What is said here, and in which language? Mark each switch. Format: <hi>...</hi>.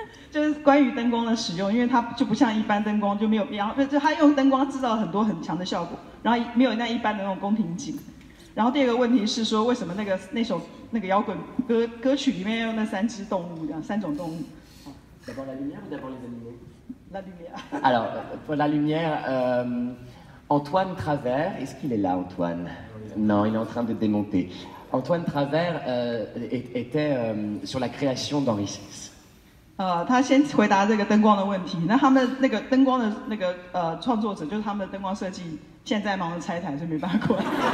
<zh>就是关于灯光的使用，因为它就不像一般灯光就没有必要，就它用灯光制造了很多很强的效果，然后没有那一般的那种宫廷景。然后第二个问题是说，为什么那首摇滚歌曲里面用那3只动物，这样3种动物</zh> <fr>？D'abord la lumière ou d'abord les animaux? La lumière. Alors, pour la lumière, Antoine Travers, est-ce qu'il est là, Antoine? Non, il est en train de démonter. Antoine Travers était sur la création d'Henri VI.</fr> <zh>他先回答这个灯光的问题。那他们那个灯光的那个创作者，就是他们的灯光设计，现在忙着拆台，所以没办法过来。</zh>